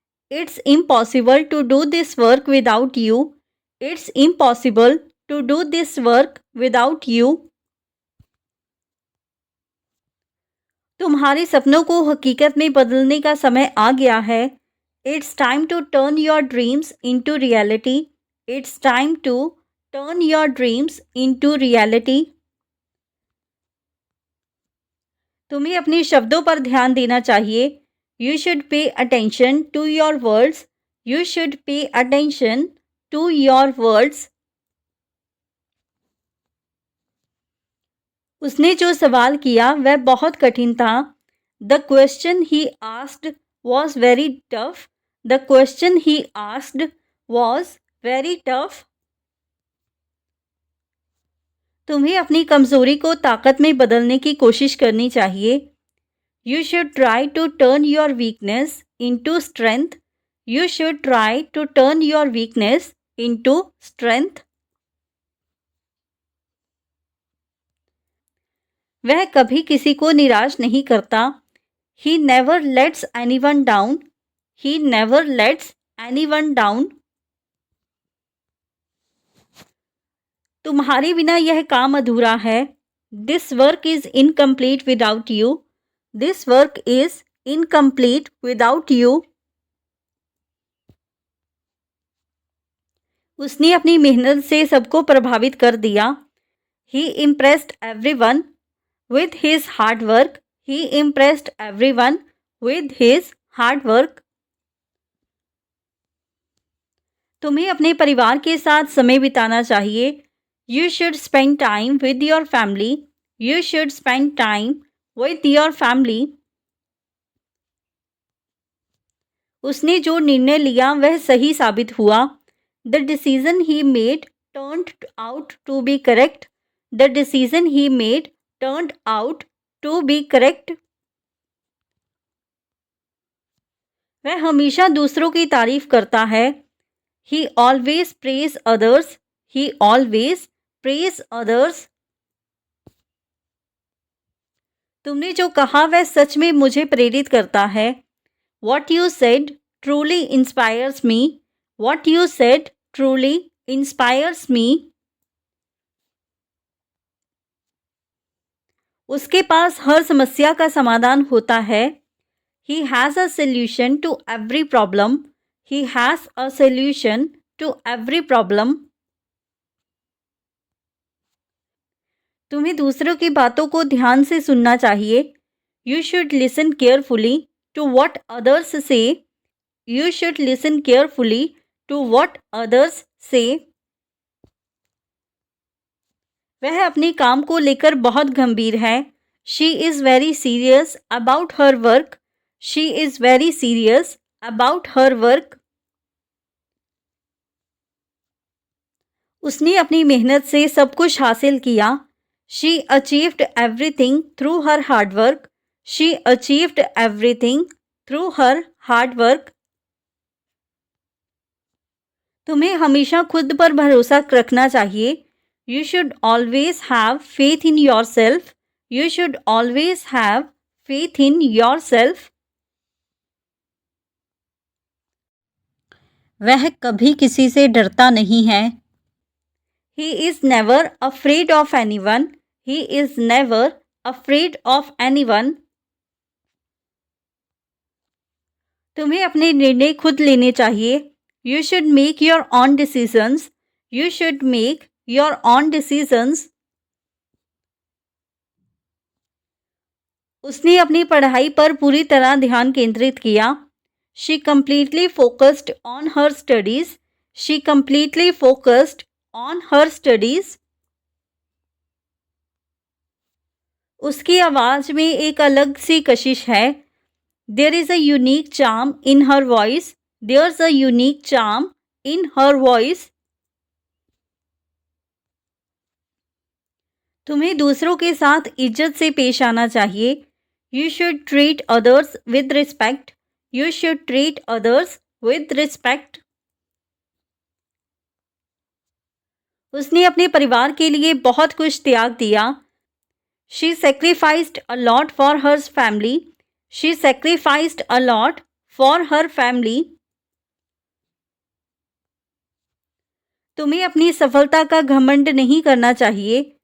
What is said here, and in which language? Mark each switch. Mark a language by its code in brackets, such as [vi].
[en] It's impossible to do this work without you. It's impossible to do this work without you. [hi] तुम्हारे सपनों को हकीकत में बदलने का समय आ गया है. [en] It's time to turn your dreams into reality. It's time to turn your dreams into reality. [hi] तुम्हें अपने शब्दों पर ध्यान देना चाहिए. [en] You should pay attention to your words. You should pay attention to your words. [hi] उसने जो सवाल किया वह बहुत कठिन था. [en] The question he asked was very tough. The question he asked was very tough. [hi] तुम्हें अपनी कमजोरी को ताकत में बदलने की कोशिश करनी चाहिए. [en] You should try to turn your weakness into strength. You should try to turn your weakness into strength. [hi] वह कभी किसी को निराश नहीं करता. [en] He never lets anyone down. He never lets anyone down. [hi] तुम्हारे बिना यह काम अधूरा है. [en] This work is incomplete without you. This work is incomplete without you. [hi] उसने अपनी मेहनत से सबको प्रभावित कर दिया. [en] He impressed everyone with his hard work. He impressed everyone with his hard work. [hi] तुम्हें अपने परिवार के साथ समय बिताना चाहिए. [en] You should spend time with your family. You should spend time with your family. [hi] उसने जो निर्णय लिया वह सही साबित हुआ. [en] The decision he made turned out to be correct. The decision he made turned out to be correct. [hi] वह हमेशा दूसरों की तारीफ करता है. [en] He always praise others. He always praise others. [hi] तुमने जो कहा वह सच में मुझे प्रेरित करता है. [en] What you said truly inspires me. What you said truly inspires me. [hi] उसके पास हर समस्या का समाधान होता है. [en] He has a solution to every problem. He has a solution to every problem. [hi] तुम्हें दूसरों की बातों को ध्यान से सुनना चाहिए. [en] You should listen carefully to what others say. You should listen carefully to what others say. [hi] वह अपने काम को लेकर बहुत गंभीर है. [en] She is very serious about her work. She is very serious about her work. [hi] उसने अपनी मेहनत से सब कुछ हासिल किया. [en] She achieved everything through her hard work. She achieved everything through her hard work. [hi] तुम्हें हमेशा खुद पर भरोसा रखना चाहिए. [en] You should always have faith in yourself. You should always have faith in yourself. [hi] वह कभी किसी से डरता नहीं है. [en] He is never afraid of anyone. He is never afraid of anyone. [hi] तुम्हें अपने निर्णय खुद लेने चाहिए. [en] You should make your own decisions. You should make your own decisions. [hi] उसने अपनी पढ़ाई पर पूरी तरह ध्यान केंद्रित किया. [en] She completely focused on her studies. She completely focused on her studies. [hi] उसकी आवाज में एक अलग सी कशिश है. [en] There is a unique charm in her voice. There's a unique charm in her voice. [hi] तुम्हें दूसरों के साथ इज्जत से पेश आना चाहिए. [en] You should treat others with respect. You should treat others with respect. [hi] उसने अपने परिवार के लिए बहुत कुछ त्याग दिया. [en] She sacrificed a lot for her family. She sacrificed a lot for her family. [hi] तुम्हें अपनी सफलता का घमंड नहीं करना चाहिए.